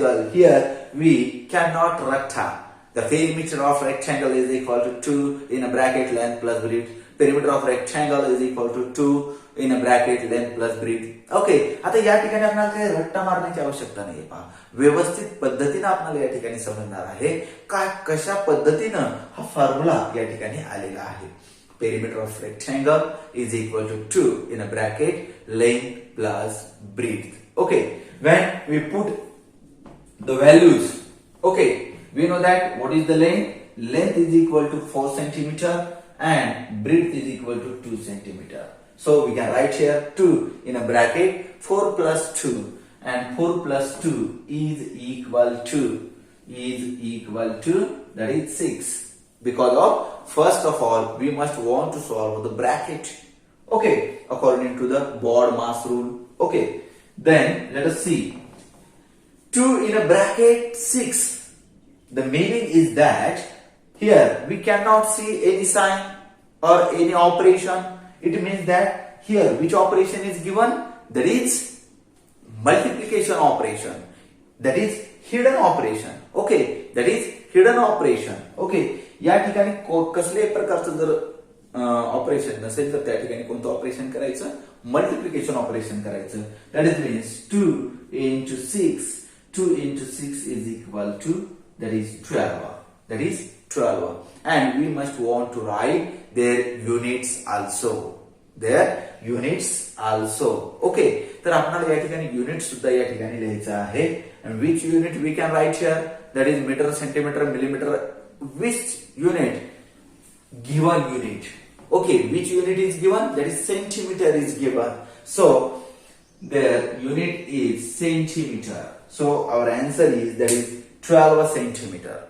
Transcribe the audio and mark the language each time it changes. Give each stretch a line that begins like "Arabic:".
English: Here we cannot rectangle. The perimeter of rectangle is equal to 2 in a bracket length plus breadth perimeter of rectangle is equal to 2 in a bracket length plus breadth.
Marathi: Okay, आता या ठिकाणी आपल्याला काही रट्टा मारण्याची आवश्यकता नाहीये. पहा, व्यवस्थित पद्धतीने आपल्याला या ठिकाणी समजणार आहे कशा पद्धतीनं हा फॉर्म्युला या ठिकाणी आलेला आहे.
English: Perimeter of rectangle is equal to 2 in a bracket length plus breadth.
Marathi: Okay,
English: when we put the values, okay, we know that what is the length? Length is equal to 4 centimeter and breadth is equal to 2 centimeter. So we can write here 2 in a bracket, 4 plus 2, and 4 plus 2 is equal to that is 6. Because of first of all we must want to solve the bracket, okay, according to the board mass rule. Okay, then let us see 2 in a bracket 6. The meaning is that here we cannot see any sign or any operation. It means that here which operation is given? That is multiplication operation. That is hidden operation. Okay, that is hidden operation.
Marathi: Okay, या ठिकाणी कसल्याही प्रकारचं जर operation नसेल तर त्या ठिकाणी कोणतं ऑपरेशन करायचं?
English: multiplication operation
Marathi: करायचं.
English: That is means 2 into 6. 2 into 6 is equal to that is 12. That is 12. And we must want to write their units also. Their units also. Okay.
Marathi: तर आपल्याला या ठिकाणी युनिट सुद्धा या ठिकाणी लिहायचं आहे.
English: And which unit we can write here? That is meter, centimeter, millimeter. Which unit? Given unit. Okay, which unit is given? That is centimeter is given. So their unit is centimeter. So our answer is that is 12 centimeter.